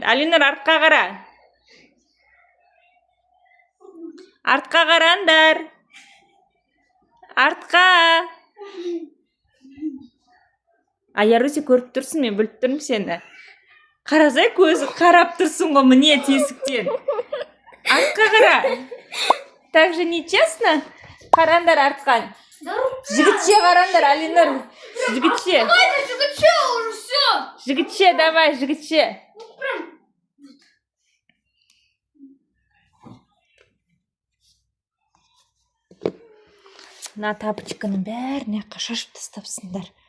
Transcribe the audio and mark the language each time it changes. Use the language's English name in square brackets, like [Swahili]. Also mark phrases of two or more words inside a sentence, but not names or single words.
[Kazakh] Алинур, артқа қара. Артқа қараңдар. Артқа. Аяру, сен көріп тұрсың, мен біліп тұрмын сені. Қарасай, көзі қарап тұрсың ғой, міне тесіктен. Артқа қара. [Russian] Так же нечестно? [Kazakh] Қараңдар артқан. Жігітше қараңдар, Алинур. Жігітше. Жігітше, давай, жігітше. Мына тапочканың бәріне шашып тастапсыңдар.